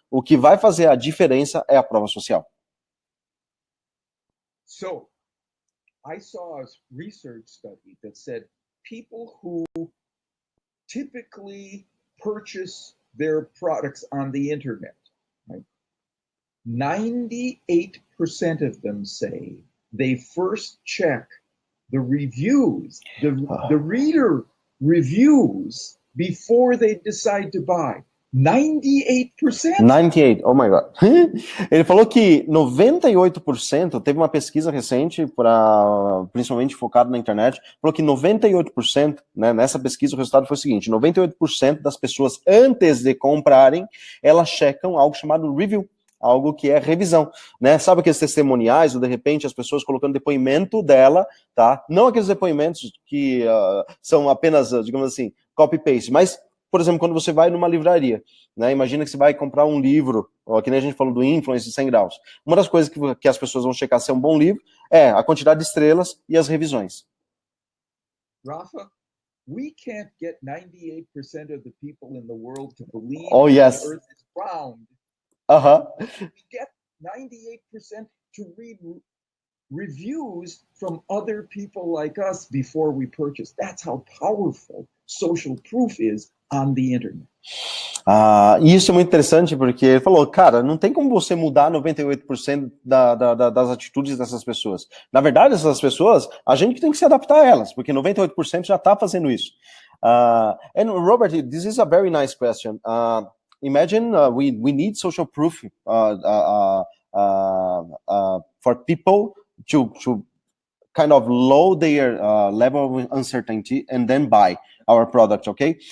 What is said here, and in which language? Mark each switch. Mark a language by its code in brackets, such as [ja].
[pt] O que vai fazer a diferença é a prova social. [en] So, I saw a research study that said people who typically purchase their products on the internet, right? 98% of them say they first check the reviews, the reader reviews before they decide to buy. 98%? 98, oh my God. [pt] Ele falou que 98%, teve uma pesquisa recente, principalmente focada na internet, falou que 98%, né, nessa pesquisa o resultado foi o seguinte, 98% das pessoas, antes de comprarem, elas checam algo chamado review, algo que é revisão, né? Sabe aqueles testemuniais, ou de repente as pessoas colocando depoimento dela, tá? Não aqueles depoimentos que são apenas, digamos assim, copy-paste, mas, por exemplo, quando você vai numa livraria, né? Imagina que você vai comprar um livro, ó, que nem a gente falou do Influence 100 graus. Uma das coisas que as pessoas vão checar se é um bom livro é a quantidade de estrelas e as revisões. [en] Rafa, we can't get 98% of the people in the world to believe yes. the earth is round. We get 98% to read reviews from other people like us before we purchase. That's how powerful social proof is on the internet. [pt] E isso é muito interessante porque ele falou, cara, não tem como você mudar 98% das atitudes dessas pessoas. Na verdade, essas pessoas, a gente tem que se adaptar a elas, porque 98% já está fazendo isso. [en] And Robert, this is a very nice question. Imagine we need social proof for people to kind of low their level of uncertainty and then buy our product, okay?